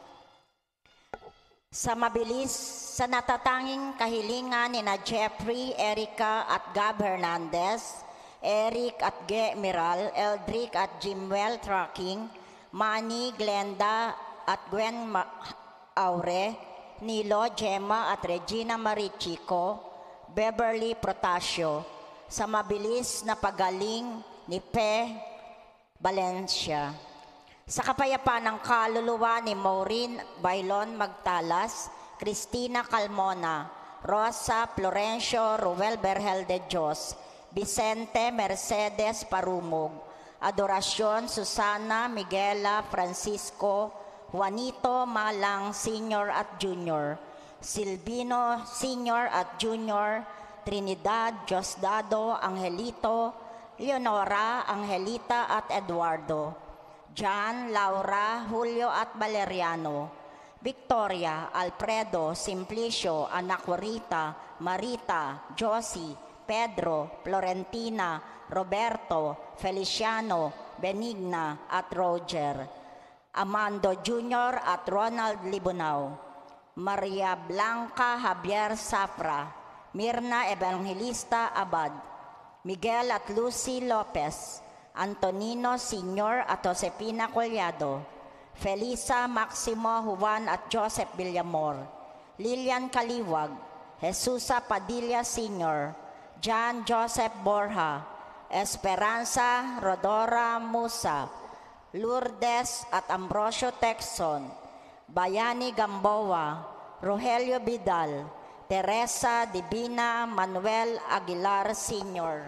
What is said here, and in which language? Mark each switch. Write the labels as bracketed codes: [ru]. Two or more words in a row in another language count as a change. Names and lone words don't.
[tl] Sa mabilis, sa natatanging kahilingan ni na Jeffrey, Erica at Gab Hernandez, Eric at Ge Miral, Eldrick at Jimwell Trucking, Manny, Glenda at Gwen Aure, Nilo, Gemma at Regina Marichico, Beverly Protasio, sa mabilis na pagaling ni Pe Valencia. Sa kapayapaan ng kaluluwa ni Maureen Bailon Magtalas, Cristina Calmona, Rosa Florencio Ruel Berhel de Dios, Vicente Mercedes Parumog, Adorasyon Susana Miguela Francisco, Juanito Malang Senior at Junior, Silvino Senior at Junior, Trinidad Diosdado Angelito, Leonora Angelita at Eduardo, John, Laura, Julio at Valeriano, Victoria, Alfredo, Simplicio, Anacorita, Marita, Josie, Pedro, Florentina, Roberto, Feliciano, Benigna at Roger, Amando Jr. at Ronald Libunao, Maria Blanca Javier Safra, Mirna Evangelista Abad, Miguel at Lucy Lopez, Antonino Sr. at Josepina Collado, Felisa Maximo Juan at Joseph Villamor, Lilian Kaliwag, Jesusa Padilla Sr., John Joseph Borja, Esperanza Rodora Musa, Lourdes at Ambrosio Texon, Bayani Gamboa, Rogelio Vidal, Teresa Divina Manuel Aguilar Sr.